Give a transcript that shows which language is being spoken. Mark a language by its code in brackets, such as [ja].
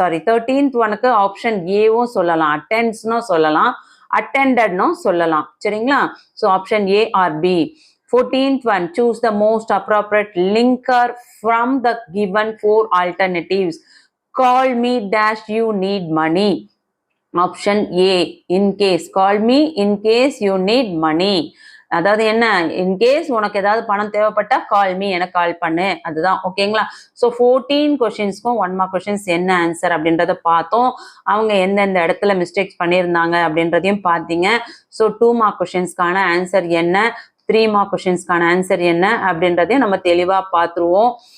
[ta] 13th ஒனுக்கு option ஏவும் சொல்லலாம், அட்டென்ட்ஸ்னும் சொல்லலாம், அட்டெண்டட்னும் சொல்லலாம். சரிங்களா? So option A R B. [en] 14th one, choose the most appropriate linker from the given 4 alternatives. Call me dash you need money. Option A, in case. Call me in case you need money. [ta] அதாவது என்ன, in case உனக்கு ஏதாவது பணம் தேவைப்பட்டா [en] call me, [ta] எனக்கு கால் பண்ணு, அதுதான். ஓகேங்களா? ஸோ 14 கொஸ்டின்ஸ்க்கும் 1 மார்க் கொஸ்டின்ஸ் என்ன ஆன்சர் அப்படின்றத பார்த்தோம். அவங்க எந்தெந்த இடத்துல மிஸ்டேக்ஸ் பண்ணியிருந்தாங்க அப்படின்றதையும் பார்த்தீங்க. ஸோ 2 மார்க் கொஸ்டின்ஸ்க்கான ஆன்சர் என்ன, 3 மார்க் கொஸ்டின்ஸ்க்கான ஆன்சர் என்ன அப்படின்றதையும் நம்ம தெளிவாக பார்த்துருவோம்.